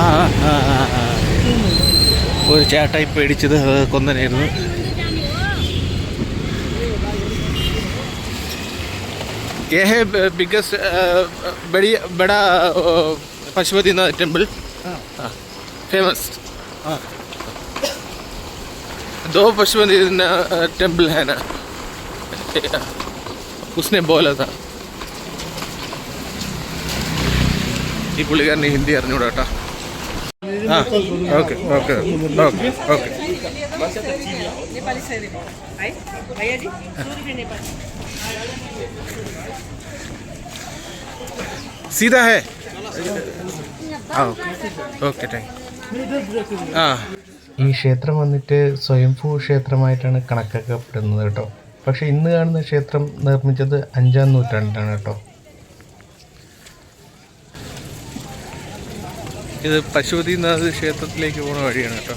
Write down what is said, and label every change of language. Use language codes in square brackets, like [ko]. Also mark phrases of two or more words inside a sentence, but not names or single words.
[ml] ഒരു ചേട്ടായി പേടിച്ചത് കൊന്നനായിരുന്നു. [hi] ये है बिगेस्ट बड़ा पशुपतिनाथ टेम्पल, फेमस. दो पशुपतिनाथ टेम्पल है ना, उसने बोला था. [ml] ഈ പുള്ളിക്കാരന് ഹിന്ദി അറിഞ്ഞൂടാ കേട്ടോ. [en] Okay okay okay okay. [hi] सीधा है. [en] Okay thank you. [ml] ഈ ക്ഷേത്രം വന്നിട്ട് സ്വയംഭൂ ക്ഷേത്രമായിട്ടാണ് കണക്കാക്കപ്പെടുന്നത് കേട്ടോ. പക്ഷേ ഇന്ന് കാണുന്ന ക്ഷേത്രം നിർമ്മിച്ചത് 5-ാം നൂറ്റാണ്ടിലാണ് കേട്ടോ. ഇത് പശുപതിനാഥ് ക്ഷേത്രത്തിലേക്ക് പോകുന്ന വഴിയാണ് കേട്ടോ.